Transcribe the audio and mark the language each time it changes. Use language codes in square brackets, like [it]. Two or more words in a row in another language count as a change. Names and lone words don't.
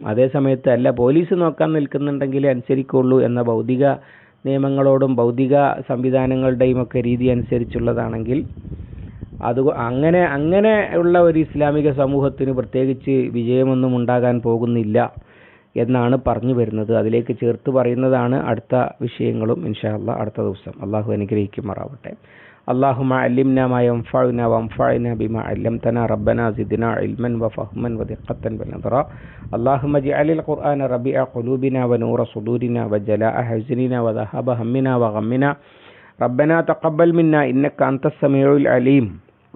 [ml] അതേസമയത്ത് അല്ല, പോലീസ് നോക്കാൻ നിൽക്കുന്നുണ്ടെങ്കിൽ അനുസരിക്കുള്ളൂ എന്ന ഭൗതിക നിയമങ്ങളോടും ഭൗതിക സംവിധാനങ്ങളുടെയും ഒക്കെ രീതി അനുസരിച്ചുള്ളതാണെങ്കിൽ അങ്ങനെ ഉള്ള ഒരു ഇസ്ലാമിക സമൂഹത്തിന് പ്രത്യേകിച്ച് വിജയമൊന്നും ഉണ്ടാകാൻ പോകുന്നില്ല എന്നാണ് പറഞ്ഞു വരുന്നത്. അതിലേക്ക് ചേർത്ത് പറയുന്നതാണ് അടുത്ത വിഷയങ്ങളും [ar] إن شاء الله [ml] അടുത്ത ദിവസം. അള്ളാഹു അനുഗ്രഹിക്കുമാറാവട്ടെ. [ar] اللهم علمنا ما ينفعنا وانفعنا بما علمتنا ربنا زدنا علما وفهما ودقة ونظرا اللهم اجعل القرآن ربيع قلوبنا ونور صدورنا وجلاء حزننا وذهاب همنا وغمنا ربنا تقبل منا إنك أنت السميع العليم